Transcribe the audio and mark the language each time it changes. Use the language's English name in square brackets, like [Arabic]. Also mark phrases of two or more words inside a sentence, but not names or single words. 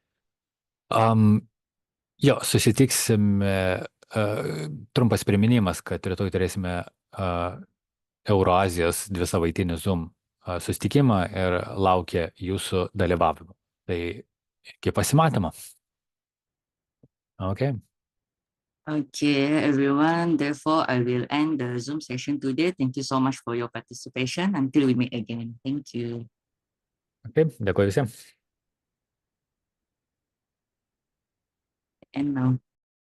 [Lithuanian] Jo, susitiksime, trumpas priminimas, kad rytoj turėsime Euroazijos 2-savaitinį Zoom susitikimą ir laukia jūsų dalyvavimo. Tai iki pasimatymo. [English] Okay. Okay, everyone. Therefore, I will end the Zoom session today. Thank you so much for your participation. Until we meet again. Thank you. [Lithuanian] Okay, dėkuoju visiems. [English] And now.